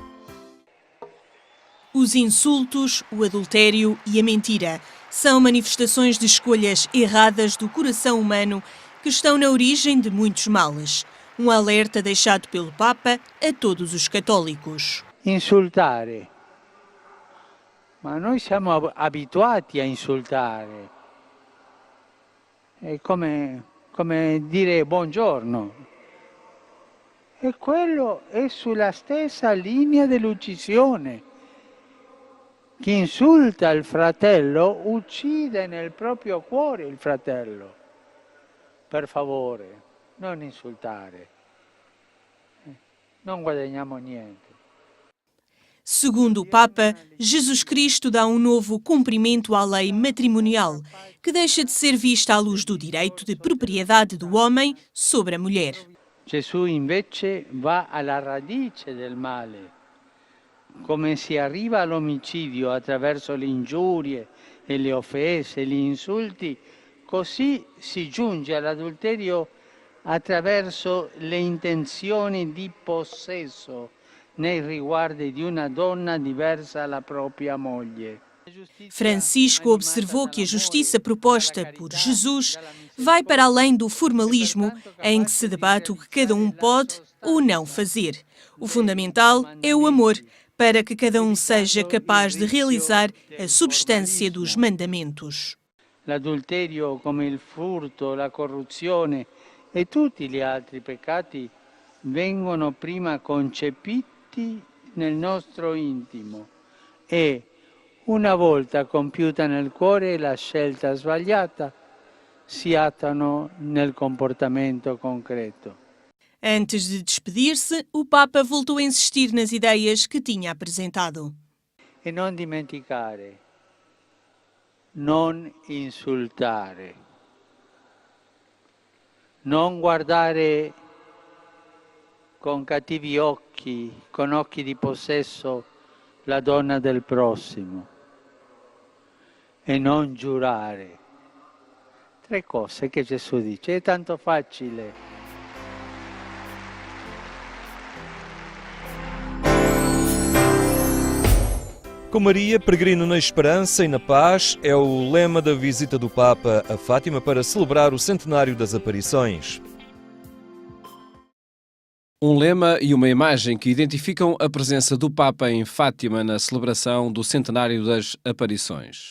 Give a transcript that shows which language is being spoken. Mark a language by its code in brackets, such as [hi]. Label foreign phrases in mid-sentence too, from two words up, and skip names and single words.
[pt] Os insultos, o adultério e a mentira são manifestações de escolhas erradas do coração humano que estão na origem de muitos males. Um alerta deixado pelo Papa a todos os católicos. [it] Insultare. Ma noi siamo abituati a insultare. È come dire buongiorno. E quello è sulla stessa linea dell'uccisione. Chi insulta il fratello uccide nel proprio cuore il fratello. Per favore, non insultare. Non guadagniamo niente. [pt] Segundo o Papa, Jesus Cristo dá um novo cumprimento à lei matrimonial, que deixa de ser vista à luz do direito de propriedade do homem sobre a mulher. [it] Gesù invece va alla radice del male. Come si arriva all'omicidio attraverso le ingiurie e le offese, gli insulti, così si giunge all'adulterio attraverso le intenzioni di possesso nei riguardi di una donna diversa dalla propria moglie. [pt] Francisco observou que a justiça proposta por Jesus vai para além do formalismo em que se debate o que cada um pode ou não fazer. O fundamental é o amor, para que cada um seja capaz de realizar a substância dos mandamentos. [it] L'adulterio, come il furto, la corruzione e tutti gli altri peccati vengono prima concepiti nel nostro intimo e, una volta compiuta nel cuore la scelta sbagliata, si attuano nel comportamento concreto. [pt] Antes de despedir-se, o Papa voltou a insistir nas ideias que tinha apresentado. [it] E non dimenticare, non insultare, non guardare con cattivi occhi, con occhi di possesso, la donna del prossimo e non giurare. 3 cose che Gesù dice, è tanto facile. [pt] Com Maria, peregrino na esperança e na paz, é o lema da visita do Papa a Fátima para celebrar o centenário das aparições. Um lema e uma imagem que identificam a presença do Papa em Fátima na celebração do centenário das aparições.